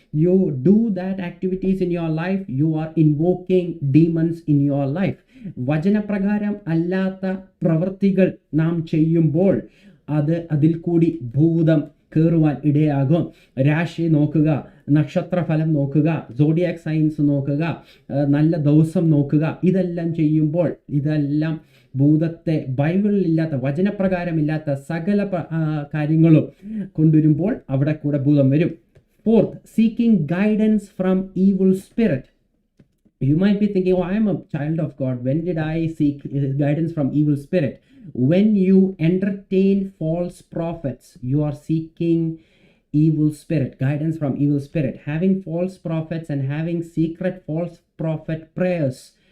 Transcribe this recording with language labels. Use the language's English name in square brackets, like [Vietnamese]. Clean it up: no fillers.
[English] You do that activities in your life, you are invoking demons in your life. [Malayalam] വചനപ്രകാരം അല്ലാത്ത പ്രവൃത്തികൾ നാം ചെയ്യുമ്പോൾ അതിൽ കൂടി ഭൂതം കയറുവാൻ ഇടയാകും. രാശി നോക്കുക, നക്ഷത്രഫലം നോക്കുക, [English] zodiac science [Malayalam] നോക്കുക, നല്ല ദിവസം നോക്കുക, ഇതെല്ലാം ചെയ്യുമ്പോൾ ഇതെല്ലാം ഭൂതത്തെ ബൈബിളിലില്ലാത്ത വചനപ്രകാരമില്ലാത്ത സകല കാര്യങ്ങളും കൊണ്ടുവരുമ്പോൾ അവിടെ കൂടെ ഭൂതം വരും. [English] Fourth, seeking guidance from evil spirit. You might be thinking, oh, I am a child of God. When did I seek guidance from evil spirit? When you entertain false prophets, you are seeking evil spirit, guidance from evil spirit. Having false prophets and having secret false prophet prayers.